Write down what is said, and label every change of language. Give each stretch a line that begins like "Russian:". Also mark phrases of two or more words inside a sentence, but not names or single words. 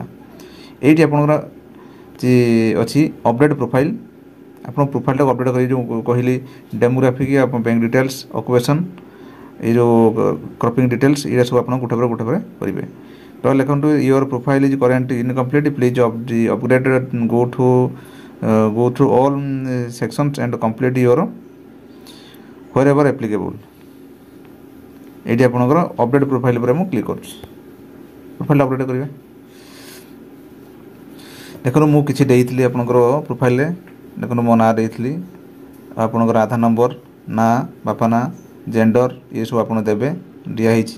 Odia: ଏଇଠି ଆପଣଙ୍କର ଅଛି
English: update profile.
Odia: ଆପଣ ପ୍ରୋଫାଇଲଟାକୁ ଅପଡେଟ୍ କରି ଯେଉଁ କହିଲି ଡେମୋଗ୍ରାଫିକ୍, ଆପଣ
English: bank details,
Odia: ଅକୁପେସନ୍, এই ଯେଉଁ
English: cropping details
Odia: ଏଇଟା ସବୁ ଆପଣ ଗୋଟେ ପରେ କରିବେ। ତ ଲେଖନ୍ତୁ
English: your profile is current incomplete, please upgrade, go through all sections and complete your wherever applicable।
Odia: ଏଇଠି ଆପଣଙ୍କର
English: update profile
Odia: ଉପରେ ମୁଁ କ୍ଲିକ୍ କରୁଛି।
English: profile update
Odia: କରିବେ। ଦେଖନ୍ତୁ ମୁଁ କିଛି ଦେଇଥିଲି ଆପଣଙ୍କର ପ୍ରୋଫାଇଲ୍ରେ, ଦେଖନ୍ତୁ ମୋ ନାଁ ଦେଇଥିଲି, ଆପଣଙ୍କର ଆଧାର ନମ୍ବର, ନାଁ, ବାପା ନାଁ, ଜେଣ୍ଡର ଏସବୁ ଆପଣ ଦେବେ, ଦିଆହେଇଛି।